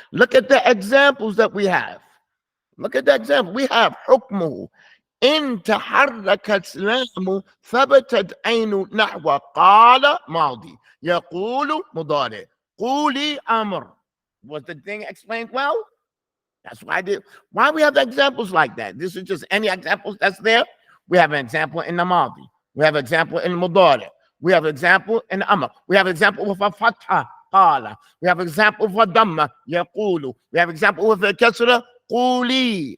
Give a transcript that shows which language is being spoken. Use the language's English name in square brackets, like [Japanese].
[English] Look at the examples that we have. Look at the example. We have [Arabic] حكمه إن تحركت لام ثبتت عين نحو قال ماضي يقول مضارع قولي أمر. [English] Was the thing explained well? That's why why we have examples like that. This is just any examples that's there. We have an example in the madi. We have an example in mudari. We have an example in amr. We have an example with a fatha qala. We have an example with a damma yaqulu. We have an example with a kasra quli.